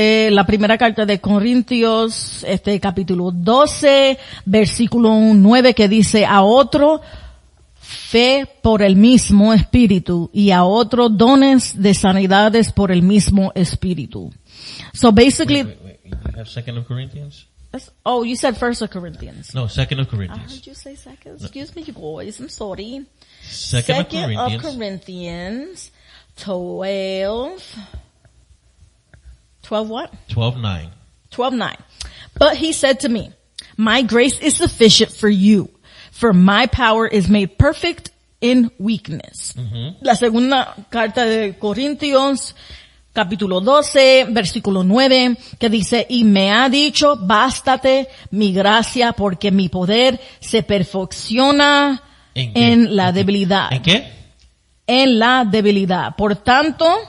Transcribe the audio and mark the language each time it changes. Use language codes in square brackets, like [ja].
[es] La primera carta de Corintios, capítulo 12, versículo 9, que dice: a otro fe por el mismo Espíritu y a otro dones de sanidades por el mismo Espíritu. [en] So basically, wait. You have 2 Corinthians? oh, you said 1 Corinthians. No, 2 I Corinthians. heard you say second. Excuse me, you boys. I'm sorry. 2 Second of Corinthians. Corinthians 12. 12 what? 12:9. 12:9. But he said to me, my grace is sufficient for you, for my power is made perfect in weakness. [es] La segunda carta de Corintios, capítulo 12, versículo 9, que dice: y me ha dicho, bástate mi gracia, porque mi poder se perfecciona ¿En qué? en la debilidad. ¿En qué? En la debilidad. Por tanto,